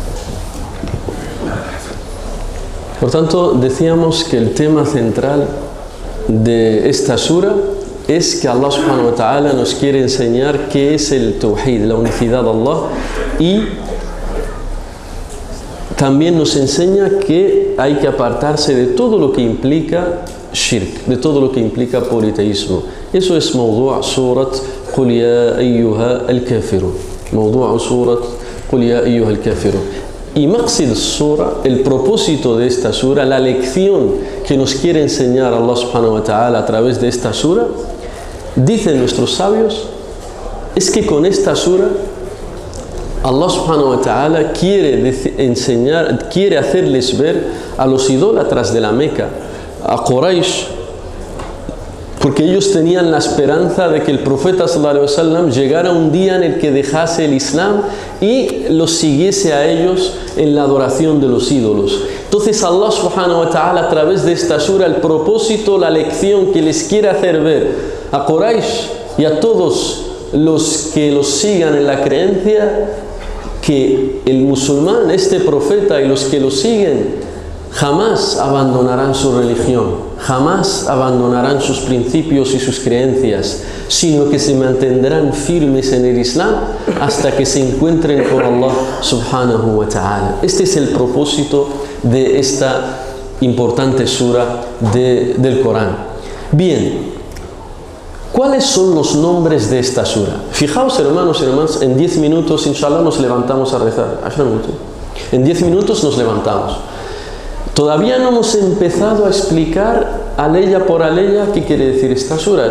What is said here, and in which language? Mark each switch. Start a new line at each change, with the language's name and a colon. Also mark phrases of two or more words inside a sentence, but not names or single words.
Spanish: Por tanto, decíamos que el tema central de esta sura es que Allah
Arabic: سبحانه وتعالى
Spanish: nos quiere enseñar qué es el tawhid, la unicidad de Allah, y también nos enseña que hay que apartarse de todo lo que implica shirk, de todo lo que implica politeísmo. Eso es
Arabic: موضوع سورة قل يا أيها الكافرون. موضوع سورة قل يا أيها الكافرون.
Spanish: Y
Arabic: مقصد سورة,
Spanish: el propósito de esta sura, la lección que nos quiere enseñar Allah
Arabic: سبحانه وتعالى
Spanish: a través de esta sura, dicen nuestros sabios, es que con esta sura Allah
Arabic: سبحانه وتعالى
Spanish: quiere hacerles ver a los idólatras de la Meca, a Quraysh, porque ellos tenían la esperanza de que el profeta
Arabic: صلى الله عليه وسلم
Spanish: llegara un día en el que dejase el Islam y los siguiese a ellos en la adoración de los ídolos. Entonces Allah
Arabic: سبحانه وتعالى,
Spanish: a través de esta sura, el propósito, la lección que les quiere hacer ver a Quraysh y a todos los que los sigan en la creencia, que el musulmán, este profeta y los que lo siguen, jamás abandonarán su religión, jamás abandonarán sus principios y sus creencias, sino que se mantendrán firmes en el Islam hasta que se encuentren con Allah
Arabic: سبحانه وتعالى.
Spanish: Este es el propósito de esta importante sura del Corán. Bien, ¿cuáles son los nombres de esta sura? Fijaos, hermanos y hermanas, en 10 minutos, inshallah, nos levantamos a rezar. En 10 minutos nos levantamos. Todavía no hemos empezado a explicar aleya por aleya qué quiere decir esta sura.